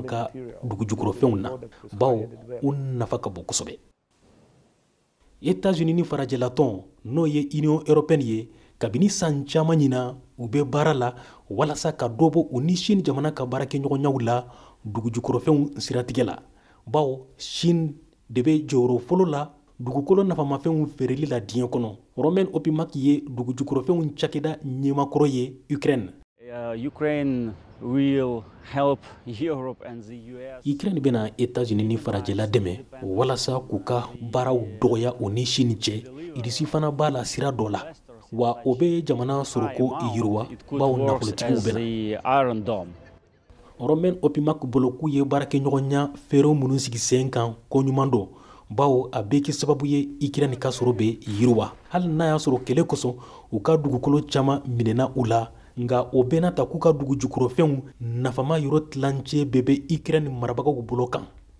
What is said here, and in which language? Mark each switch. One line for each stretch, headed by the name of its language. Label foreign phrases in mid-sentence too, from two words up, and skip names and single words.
Bambara: ka dugu jukɔrɔfɛnw na bawo u nafa ka bon kosɛbɛ États-Unis ni farajɛlatɔn n'o ye Union Européenne ye kabini san caman ɲina u bɛ baara la walasa ka dɔ bɔ u ni Chine jamana ka baarakɛɲɔgɔnyaw la dugu jukɔrɔfɛnw siratigɛ la bawo Chine de bɛ jɔyɔrɔ fɔlɔ la dugukolo nafamafɛnw feereli la diɲɛ kɔnɔ Romain Opimak ye dugu jukɔrɔfɛnw cakɛda ɲɛmakɔrɔ ye Ukraine
English: Ukraine will help Europe and the US.
Bambara: Ukraine bɛna États-Unis ni farajɛla dɛmɛ walasa k'u ka baaraw dɔgɔya o ni Chine cɛ irisi fana b'a la sira dɔ la wa o bɛ jamana sɔrɔko yiriwa bawo nafolotigiw bɛna Romain Opimak bolo k'u ye baarakɛɲɔgɔnya fɛɛrɛw minnu sigi sen kan koɲuman dɔ bawo a bɛ kɛ sababu ye Ukraine ka sɔrɔ bɛ yiriwa hali n'a y'a sɔrɔ kɛlɛ kosɔn u ka dugukolo caman minɛna u la nka o bɛna ta k'u ka dugu jukɔrɔfɛnw nafama yɔrɔ tilancɛ bɛɛ bɛ Ukraine marabagaw bolo kan